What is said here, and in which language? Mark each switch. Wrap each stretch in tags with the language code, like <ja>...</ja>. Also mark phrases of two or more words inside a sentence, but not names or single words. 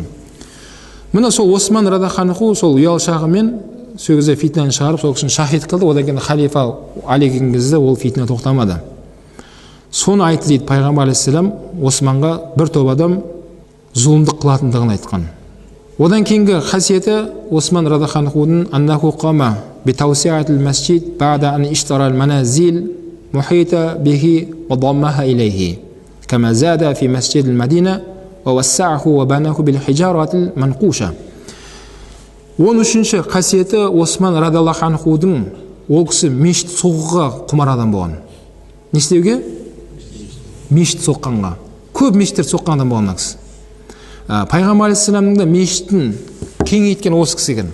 <kk>Мына сол Осман</kk> <ar>رضي الله عنه</ar> <kk>сол ұялшағымен сол кезде фитнаны шығарып, сол кісіні шахид қылды. Одан кейін халифа Али келген кезде ол фитна тоқтамады. Соны айтты дейді пайғамбар алейхиссалам, Османға бір топ адам зұлымдық қылатындығын айтқан. Одан кейінгі қасиеті Осман</kk> <ar>رضي الله عنه أنه قام بتوسعة المسجد بعد أن اشترى منازل محيطة به وضمها إليه كما زاد في مسجد المدينة ووسعه وبناه بالحجارة المنقوشة.</ar> <kk>13-ші қасиеті Осман</kk> <ar>رضي الله عنه</ar> <kk>ол кісі мешіт соғуға құмар адам болған. Не істеуге? Мешіт соққанға. Көп мешіттер соққан адам болған кісі. Пайғамбар алейхиссаламның да мешіттін кеңейткен осы кісі екен.</kk>